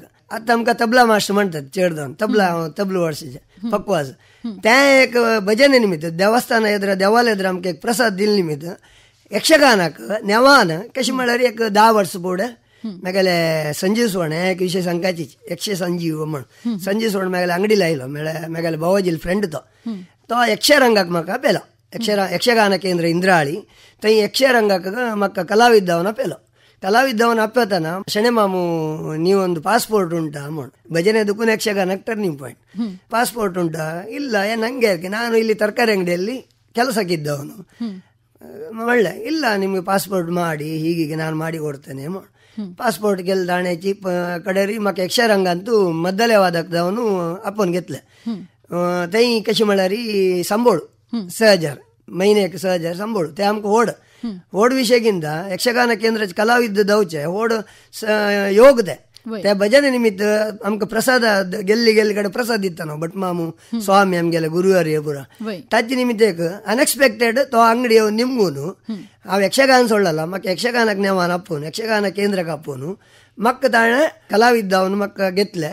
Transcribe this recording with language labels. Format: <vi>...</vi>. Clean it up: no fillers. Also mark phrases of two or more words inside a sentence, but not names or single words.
<kok>आतां आमकां तबला मास्टर म्हणटात चेड जावन तबलो वर्साचे पक्वाज तें एक भजन निमित्त देवस्थाना येद्र देवाला येद्र आमकां एक प्रसाद दिले निमित्त यक्षगानाक नेवान कशें म्हळ्यार एक 10 वर्स फुडें मागेले संजीव सोण हे एक विशय सांगपाची यक्ष संजीव म्हण संजीव सोण मागेले अंगडी लायलो मागेले भावाजी फ्रेंड तो यक्षरंगाक म्हाका पेलो. यक्षगान केंद्र इंद्राळी थंय यक्षरंगाक म्हाका कलाविद जावन आपेलो. कलाविद जावन आपेतना शणे मामू</kok> <kn>ನೀವು ಒಂದು ಪಾಸ್ಪೋರ್ಟ್ ಉಂಟಾ म्हण ಭಜನೆ ದುಕುನ ಯಕ್ಷಗಾನಕ್ಕೆ</kn> <en>turning point</en> <kn>ಪಾಸ್ಪೋರ್ಟ್ ಉಂಟಾ ಇಲ್ಲ ನಂಗೆ ನಾನು ಇಲ್ಲಿ ತರಕಾರಿ ಅಂಗಡಿಯಲ್ಲಿ ಕೆಲಸಕ್ಕಿದ್ದವನು ಒಳ್ಳೆ ಇಲ್ಲ ನಿಮಗೆ ಪಾಸ್ಪೋರ್ಟ್ ಮಾಡಿ ಹೀಗೆ ನಾನು ಮಾಡಿ ಕೊಡ್ತೇನೆ</kn> <kok>पासपोर्ट गेल दाण्याची कडेरी म्हाका यक्षरंग</kok> <kn>ಅಂತೂ</kn> <kok>मद्दले वादक जावन आपोवन घेतले. थंय कशें म्हळ्यार संबोळ 6000 महिन्याक 6000 संबोळ ते आमकां व्हड विशयगिंत यक्षगान केंद्राचे कलाविद जावचे व्हड योग ते भजने निमित्त आमकां प्रसाद गेल्ली कडेन प्रसाद दिता न्हू भट मामू स्वामी आमगेले गुरुवर्य पुरा ताचे निमित्त एक अनएक्सपेक्टेड तो अंगडी येवन निमगून हांव यक्षगान सोडला म्हाका यक्षगानाक नेवान आपोवन यक्षगान केंद्राक आपोवन म्हाका ताणें कलाविद जावन म्हाका घेतले.</kok>